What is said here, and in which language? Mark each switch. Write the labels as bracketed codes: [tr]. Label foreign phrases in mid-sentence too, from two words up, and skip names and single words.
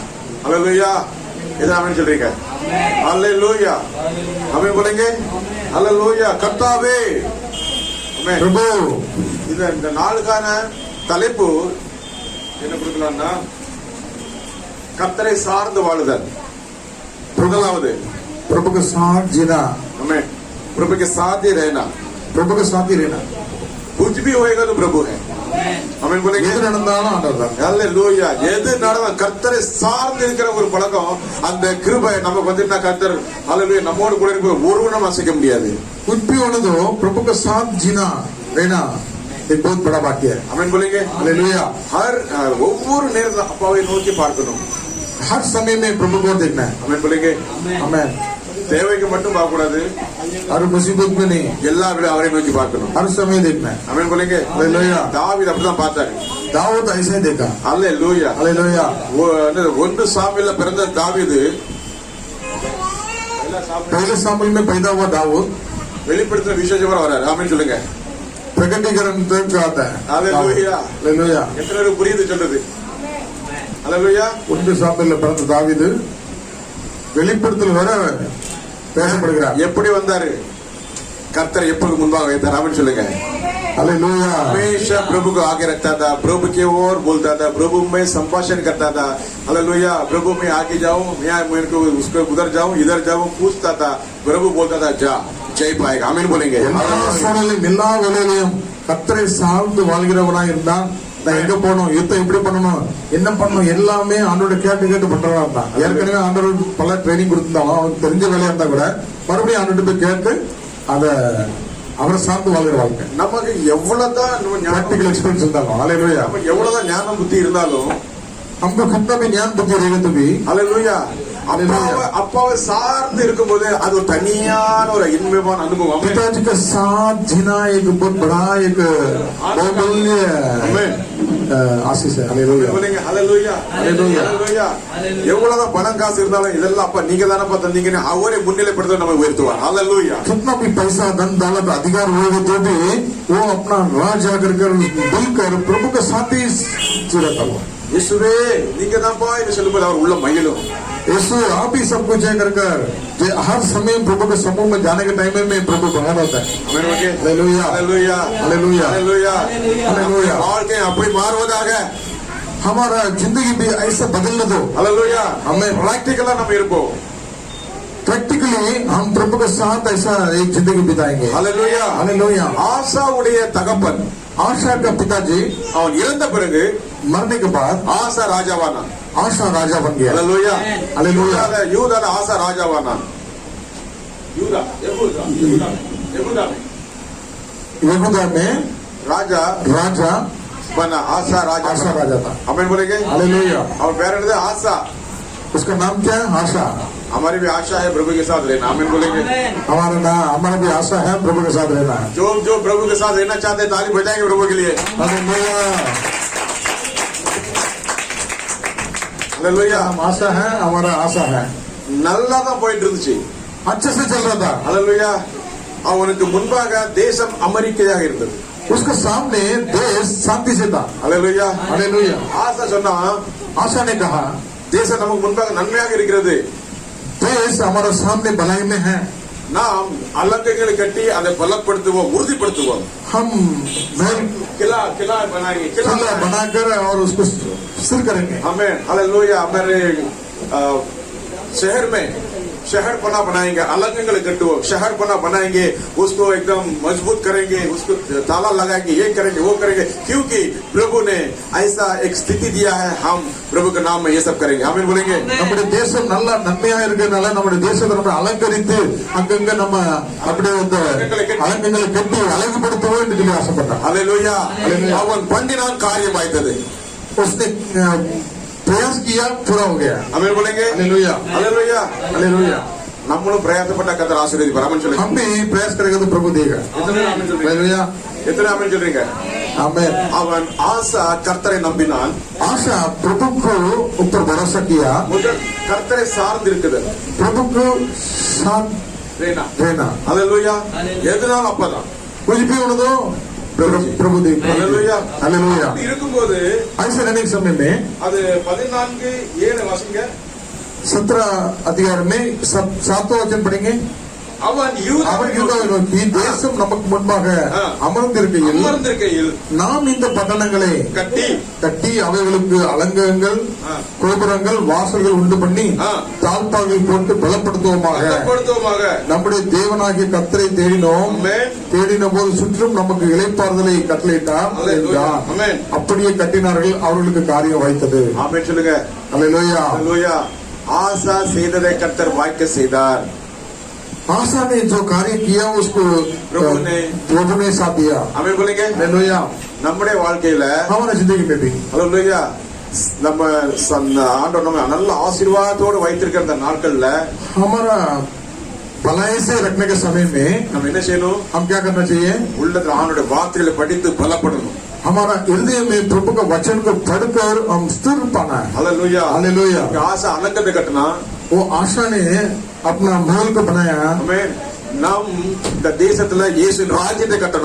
[ta] ஹalleluya. இதை ஆமென் சொல்றீங்க? ஹalleluya. ஆமென் போலங்க. ஹalleluya. கர்த்தாவே, ஆமென். [hi] प्रभु, [ta] இந்த நாளுக்கான தலைப்பு என்ன கொடுக்கலாம்னா, கர்த்தரை சார்ந்து வாழுதல். முதலாவது, [hi] प्रभु के साथ जीना। हमें प्रभु के साथ ही रहना। प्रभु के साथ ही रहना। कुछ भी होएगा तो प्रभु है। हमें बोलेंगे [ta] எது நடந்தாலும் ஆண்டவர் தான். ஹalleluya. எது நடந்தாலும் கர்த்தரை சார்ந்து இருக்கிற ஒரு பழக்கம், அந்த கிருபை நமக்கு வந்து கர்த்தர் ஹalleluya நம்மோடு கூட இருக்க ஒருவனும் அசைக்க முடியாது. [hi] कुछ भी होने दो, प्रभु के साथ जीना रहना एक बहुत बड़ा बात है। हमें बोलेंगे हालेलुया। [ta] ஒவ்வொரு நேரத்தில் அப்பாவை நோக்கி பார்க்கணும். [hi] हर समय में प्रभु को देखना है। हमें बोलेंगे आमेन। [ta] தேவைக்கு மட்டும் பார்க்க கூடாது, [hi] हर मुसीबत में नहीं, [ta] எல்லாரும் அவரை நோக்கி பார்க்கணும். [hi] हर समय देखना है। हमें बोलेंगे हालेलुया। [ta] தாவீது அப்படிதான் பார்த்தாரு. [hi] दाऊद ऐसे ही देखा। [ta] ஹalleluya, [hi] हालेलुया। [ta] 1 சாமுவேல்ல பிறந்த தாவீது, [hi] पहले सामुएल में पैदा हुआ दाऊद [ta] வெளிப்படுத்தின விசேஷமா வராரு. ஆமென் சொல்லுங்க. [hi] प्रकटीकरण तक आता है। हालेलुया, हालेलुया। [ta] எத்தனை பேருக்கு புரியுது சொல்றது? हालेलुया। 1 சாமுவேல்ல பிறந்த தாவீது வெளிப்படுத்தல் வர பேசப்படுகிறார். எப்படி வந்தாரு? கர்த்தர் எப்போது முன்பாக வைத்தார்? ஆமென் சொல்லுங்க. [hi] हालेलुया। हमेशा प्रभु को आगे रखता था, प्रभु की ओर बोलता था, प्रभु में संभाषण करता था। हालेलुया। प्रभु में आगे जाऊं, मैं मेरे को उसको उधर जाऊं, इधर जाऊं, पूछता था। प्रभु बोलता था जा, जय पाएगा। आमीन बोलेंगे। [ta] எல்லா வேலையிலும் கர்த்தரை சார்ந்து வாழ்கிறவனாக இருந்தான். நான் எங்க போகணும், யுத்தம் எப்படி பண்ணணும், என்ன பண்ணணும், எல்லாமே ஆண்டோட கேட்டு கேட்டு பண்றவனா இருந்தான். ஏற்கனவே ஆண்டோட பல ட்ரைனிங் கொடுத்திருந்தாலும் அவனுக்கு தெரிஞ்ச வேலையா இருந்தா கூட மறுபடியும் ஆண்டோட போய் கேட்டு அத அவரை சார்ந்து வாழ்கிற வாழ்க்கை. நமக்கு எவ்வளவுதான் [en] practical experience [ta] இருந்தாலும், हालेलुया, நமக்கு எவ்வளவுதான் ஞானம் புத்தி இருந்தாலும், [hi] हमको कितना भी ज्ञान बुद्धि रहेगा तो भी, हालेलुया, [ta] அப்பாவை சார்ந்து இருக்கும்போது அது ஒரு தனியான ஒரு இன்பமான அனுபவம். [hi] पिताजी के साथ जीना एक बहुत बड़ा एक बहुमूल्य आशीष है। हालेलुया, हालेलुया, हालेलुया। [ta] எவ்வளவுதான் பணம் காசு இருந்தாலும் இதெல்லாம் அப்பா நீங்க தானப்பா தந்தீங்கன்னு அவரே முன்னிலைப்படுத்த நம்ம உயர்த்துவார். [hi] हालेलुया। कितना भी पैसा धन दौलत अधिकार होगा तो भी वो अपना राज आकर मिलकर प्रभु के साथ ही रहता हुआ, [ta] यीशुவே நீங்க தான்ப்பா என்று சொல்லும்போது அவர் உள்ள மகிழும். [hi] यीशु आप ही सब कुछ है कर हर समय प्रभु के समूह में जाने के टाइम में प्रभु बना होता है। हालेलुया, हालेलुया, हालेलुया, हालेलुया, हालेलुया। [ta] வாழ்க்கை அப்படி மாறுவதாக [hi] हमारा जिंदगी भी ऐसा बदलने दो। हालेलुया। हमें [ta] प्रैक्टिकला நம்ம இருப்போம், [hi] प्रैक्टिकली हम प्रभु के साथ ऐसा एक जिंदगी बिताएंगे। हालेलुया, हालेलुया। [ta] ஆசாவுடைய தகப்பன், [hi] आशा का पिताजी [ta] அவன் இறந்த பிறகு [hi] मरने के बाद [ta] ஆசா ராஜாவானான். [hi] आशा राजा बन गया। [ta] ஹalleluya ஹalleluya. யூதால ஆசா ராஜாவானான். யூதா யெகூதா [hi] यहूदा में [ta] ராஜா [hi] राजा बना आशा राजा आशा राजा था। आमीन बोलेंगे हालेलुया। और पैर आशा उसका नाम क्या है? आशा। हमारी भी आशा है प्रभु के साथ रहना। आमीन बोलेंगे हमारा भी आशा है प्रभु के साथ रहना है। जो प्रभु के साथ रहना चाहते हैं ताली बजाएंगे प्रभु के लिए। हालेलुया। हालेलुया। हम आशा है, हमारा आशा है। [ta] நல்லா தான் போயிட்டு இருந்துச்சு, [hi] अच्छे से चल रहा था। हालेलुया। [ta] அவனுக்கு முன்பாக தேசம் அமெரிக்கையாக இருந்தது, [hi] उसके सामने देश शांति से था। हालेलुया हालेलुया। [ta] ஆசா சொன்னா [hi] आशा ने कहा [ta] தேசம் நமக்கு முன்பாக நன்மையாக இருக்கிறது, [hi] देश हमारे सामने भलाई में है, [ta] நாம் அலங்கங்களை கட்டி அதை பலப்படுத்துவோம், உறுதிப்படுத்துவோம்। [hi] हम महल किला किला बनाएंगे, किला बनाकर और उसको स्थिर करेंगे। हमें हालेलुया हमारे शहर में शहर पना बनाएंगे, [ta] அலங்கங்களை கட்டுவோம், [hi] शहर पना बनाएंगे, उसको एकदम मजबूत करेंगे, उसको ताला लगाएंगे, ये करेंगे वो करेंगे, क्योंकि प्रभु ने ऐसा एक स्थिति दिया है, हम प्रभु के नाम में ये सब करेंगे। आमीन बोलेंगे। [ta] நம்முடைய தேசம் நல்ல நன்மையா இருக்கிறதுனால நம்முடைய தேசத்தை நம்ம அலங்கரித்து அங்கங்க நம்ம அப்படியே அந்த அலங்கங்களை கட்டி அழகுபடுத்துவோம் என்று சொல்லி ஆசைப்பட்டான்। हालेलुया। அவன் பண்ணினான், காரியம் ஆயிட்டது। [hi] उसने प्रयास किया, पूरा हो गया। आमीन बोलेंगे। हालेलुया। हालेलुया। हालेलुया। [ta] நம்மளும் பிரயாசப்பட்ட கர்த்தர் ஆசீர்வதிப்பார்। ஆமென் சொல்லுங்க। [hi] हम भी प्रयास करेंगे तो प्रभु देगा। [ta] எத்தனை ஆமென் சொல்றீங்க? [hi] हालेलुया। [ta] எத்தனை ஆமென் சொல்றீங்க? [hi] आमेन। [ta] அவன் ஆசா கர்த்தரை நம்பினான், [hi] आशा प्रभु को ऊपर भरोसा किया, [ta] முதல் கர்த்தரை சார்ந்து இருக்குது, [hi] प्रभु को साथ रहना। [ta] हालेलुया। எதனால அப்பதான் [hi] कुछ भी होने दो प्रभु देगा। हालेलुया। हालेलुया। [ta] அப்படி இருக்கும்போது [hi] ऐसे रहने के समय में [ta] அது 14:7 வாசிங்க। [hi] 17 அதிகாரம் में 7वां वचन पढ़ेंगे। [ta] அவன் அவன் யூதாவை நோக்கி தேசம் நமக்கு முன்பாக அமர்ந்திருக்கையில் நாம் இந்த பட்டணங்களை கட்டி அவைகளுக்கு அலங்கங்கள், கோபுரங்கள், வாசல்கள் உண்டு பண்ணி தாழ்பார்கள் போட்டு பலப்படுத்துவோமாக, நம்முடைய தேவனாகிய கர்த்தரை தேடின போது சுற்றும் நமக்கு இளைப்பாறுதலை கட்டளையிட்டார் என்றார். அப்படியே கட்டினார்கள், அவர்களுக்கு காரியம் வாய்த்தது। ஆமென் சொல்லுங்க। அல்லேலூயா। அல்லேலூயா। ஆசா செய்ததை கர்த்தர் வாய்க்க செய்தார்। [hi] आशा ने जो कार्य किया उसको प्रभु ने साथ दिया। आमीन बोलेंगे। हालेलुया। [ta] நம்முடைய வாழ்க்கையில [hi] हमारे जिंदगी में भी [ta] हालेलुया நம்ம ஆண்டவர் நம்ம நல்ல ஆசீர்வாதத்தோடு வைத்திருக்கிற அந்த நாட்கள்ல [hi] हमारा भलाई से रखने के समय में [ta] நம்ம என்ன செய்யணும்? [hi] हम क्या करना चाहिए? [ta] உள்ளத்துல ஆண்டவருடைய வார்த்தைகளை படித்து பலப்படணும்। [hi] हमारा हृदय में प्रभु का वचन को पढ़कर हम स्थिर पाना है। हालेलुया। हालेलुया। [ta] ஆசா அலங்கத்தை கட்டினா, [hi] वो आशा ने अपना महल को बनाया। [ta] ஆமென்। நாம் இந்த தேசத்துல இயேசுவின் ராஜ்யத்தை கட்டணும்।